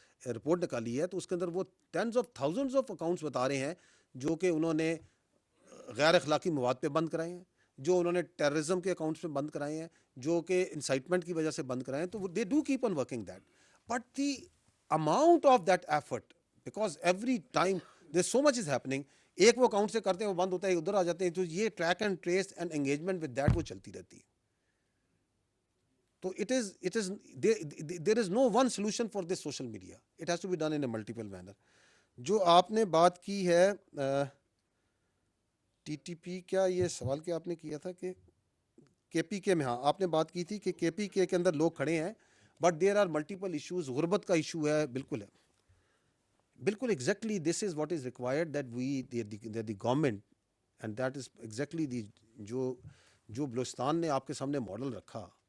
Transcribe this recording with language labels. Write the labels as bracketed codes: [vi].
[ur] Report نکالی ہے تو اس کے اندر وہ [en] tens of thousands of accounts [ur] بتا رہے ہیں جو کہ انہوں نے غیر اخلاقی مواد پہ بند کرائے ہیں, جو انہوں نے ٹیررزم کے اکاؤنٹس پہ بند کرائے ہیں, جو کہ انسائٹمنٹ کی وجہ سے بند کرائے ہیں. [en] تو they do keep on working that, but the amount of that effort, because every time there so much is happening, [ur] ایک وہ اکاؤنٹ سے کرتے ہیں وہ بند ہوتا ہے, ادھر آ جاتے ہیں, [en] تو یہ track and trace and engagement with that [ur] وہ چلتی رہتی ہے. [en] تو it is there is no one solution for this social media. It has to be done in a multiple manner. [ur] جو آپ نے بات کی ہے ٹی ٹی پی, کیا یہ سوال کیا آپ نے کیا تھا کہ کے پی کے میں, ہاں آپ نے بات کی تھی کہ کے پی کے اندر لوگ کھڑے ہیں [en] But there are multiple issues. [ur] غربت کا ایشو ہے, [en] بالکل ہے, بالکل exactly this is what is required that we the government and that is exactly the [ur] جو بلوچستان نے آپ کے سامنے ماڈل رکھا.